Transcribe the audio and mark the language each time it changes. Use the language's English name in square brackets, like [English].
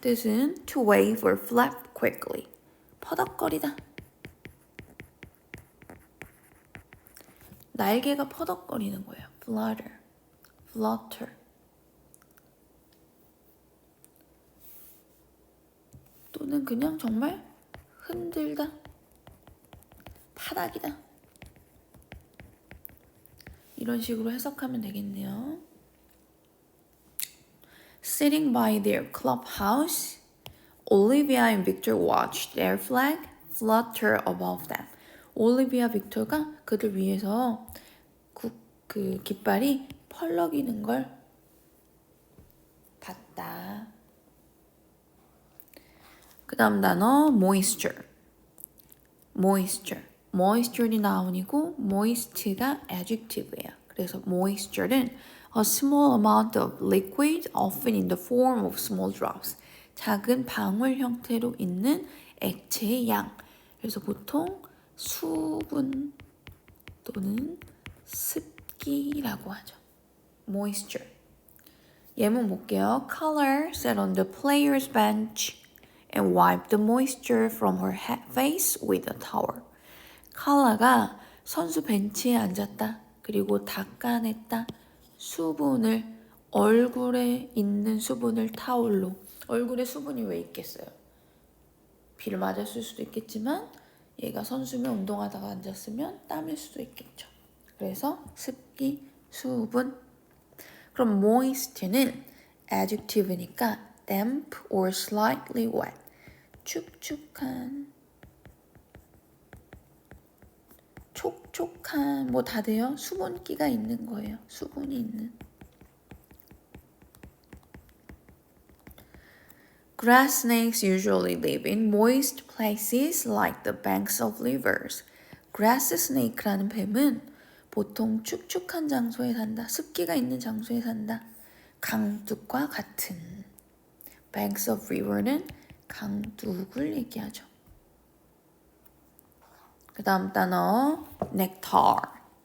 [Korean] 뜻은 [English] to wave or flap quickly. [Korean] 퍼덕거리다. 날개가 퍼덕거리는 거예요. [English] flutter. [Korean] 또는 그냥 정말 흔들다. 파닥이다. 이런 식으로 해석하면 되겠네요. [English] Sitting by their clubhouse, Olivia and Victor watched their flag flutter above them. [Korean] 올리비아 빅토가 그들 위해서 그 깃발이 펄럭이는 걸 봤다. 그 다음 단어 moisture이 noun이고 moist가 adjective예요. [English] 그래서 moisture는 a small amount of liquid often in the form of small drops. [Korean] 작은 방울 형태로 있는 액체의 양. 그래서 보통 수분 또는 습기라고 하죠. moisture. 예문 볼게요. [English] Color sat on the player's bench and wiped the moisture from her face with a towel. [Korean] 컬러가 선수 벤치에 앉았다. 그리고 닦아냈다. 수분을 얼굴에 있는 수분을 타올로. 얼굴에 수분이 왜 있겠어요? 비를 맞았을 수도 있겠지만 얘가 선수면 운동하다가 앉았으면 땀일 수도 있겠죠. 그래서 습기, 수분. [English] 그럼 moist는 adjective니까 damp or slightly wet. [Korean] 축축한, 촉촉한, 뭐 다 돼요? 수분기가 있는 거예요. 수분이 있는. [English] Grass snakes usually live in moist places like the banks of rivers. [Korean] Grass snake라는 뱀은 보통 축축한 장소에 산다. 습기가 있는 장소에 산다. 강둑과 같은. [English] Banks of river는 [Korean] 강둑을 얘기하죠. 그 다음 단어 nectar.